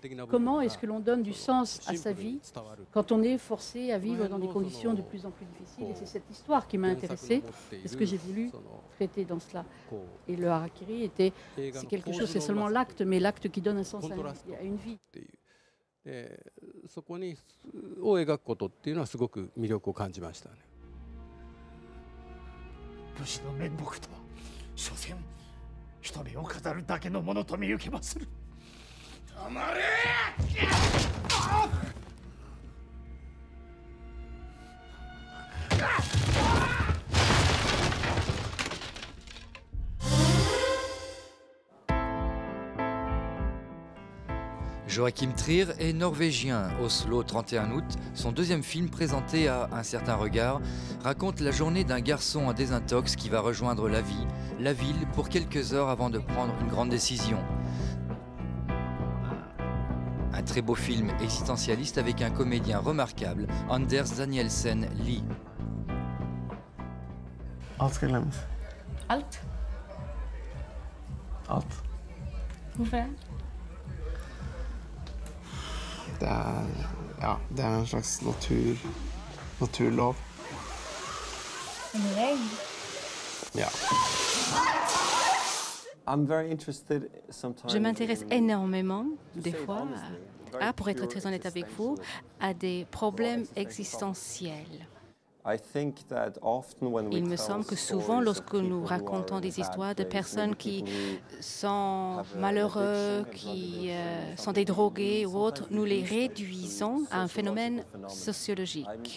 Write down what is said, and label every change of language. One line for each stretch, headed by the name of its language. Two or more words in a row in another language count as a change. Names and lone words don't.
French: Comment est-ce que l'on donne du sens à sa vie quand on est forcé à vivre dans des conditions de plus en plus difficiles? Et c'est cette histoire qui m'a intéressée. C'est ce que j'ai voulu traiter dans cela. Et le harakiri c'est quelque chose, c'est seulement l'acte, mais l'acte qui donne un sens à une vie.
Japanese: そこを描くことっていうのはすごく魅力を感じましたね。武士の面目とは所詮人目を飾るだけのものと見受けまする。黙れ！
French: Joachim Trier est norvégien. Oslo, 31 août, son deuxième film présenté à Un certain regard, raconte la journée d'un garçon en désintox qui va rejoindre la ville, pour quelques heures avant de prendre une grande décision. Un très beau film existentialiste avec un comédien remarquable, Anders Danielsen Lie.
Norwegian: Alt skal glemmes. Alt? Alt. Hvorfor? Det er en slags naturlov. En regel? Ja.
French: Je m'intéresse énormément, des fois, pour être très honnête avec vous, à des problèmes existentiels. Il me semble que souvent, lorsque nous racontons des histoires de personnes qui sont malheureux, qui sont des drogués ou autres, nous les réduisons à un phénomène sociologique.